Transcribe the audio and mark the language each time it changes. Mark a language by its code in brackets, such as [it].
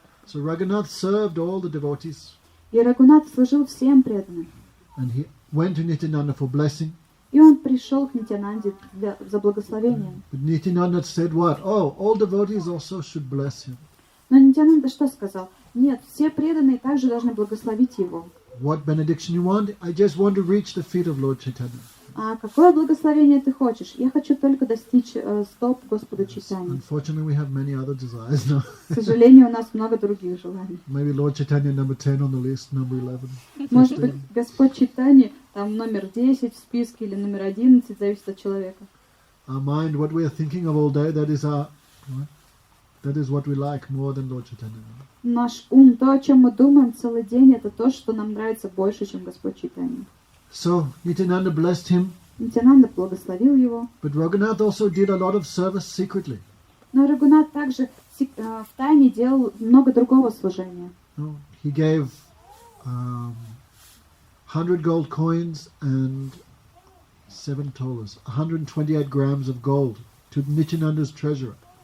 [en] So Raghunath served all the devotees, [ru] И Рагунат служил всем преданным. [en] and he went to Nityananda for blessing. [ru] И он пришел к Нитянанде за благословением. [en] But Nityananda said what? Oh, all devotees also should bless him. [ru] Но Нитянанда что сказал? Нет, все преданные также должны благословить его. [en] What benediction you want? I just want to reach the feet of Lord Chaitanya. [ru] А какое благословение ты хочешь? Я хочу только достичь стоп Господа Чайтаньи. [en] Unfortunately, we have many other desires now. [ru] К сожалению, у нас много других желаний. [en] Maybe Lord Chaitanya number 10 on the list, number 11. [ru] Может быть, Господь Чайтаньи там номер 10 в списке или номер 11, зависит от человека. [en] Our mind, what we are thinking of all day, that is what we like more than Lord Chaitanya. [ru] Наш ум, то, о чем мы думаем целый день, это то, что нам нравится больше, чем Господь Чайтаньи. [en] So Nityananda blessed him, [ru] Нитянанда благословил его. [en] but Raghunath also did a lot of service secretly. [ru] Но Рагунат также в тайне делал много другого служения. [en] No, he gave 100 gold coins and 7 tolas, 128 grams of gold to Nityananda's treasurer.